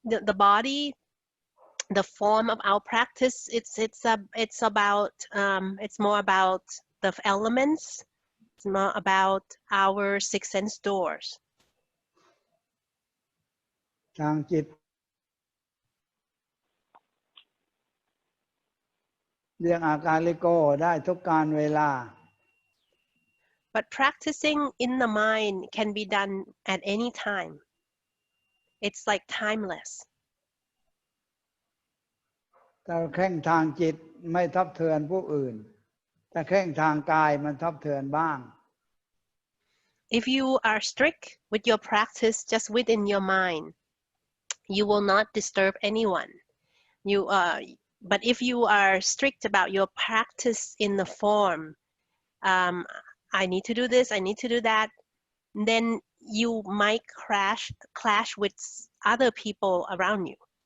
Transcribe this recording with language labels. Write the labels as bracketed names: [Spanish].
[English] The body, the form of our practice, it's about it's more about the elements. It's more about our six sense doors. [Thai] ทางจิตเรื่องอาการลิโกได้ทุกการเวลา [English] But practicing in the mind can be done at any time. It's like timeless. [Thai] ถ้าเคร่งทางจิตไม่ทับเทือนผู้อื่นถ้าเคร่งทางกายมันทับเทือนบ้าง [English] If you are strict with your practice just within your mind, you will not disturb anyone. But if you are strict about your practice in the form, I need to do this, I need to do that, then you might clash with other people around you.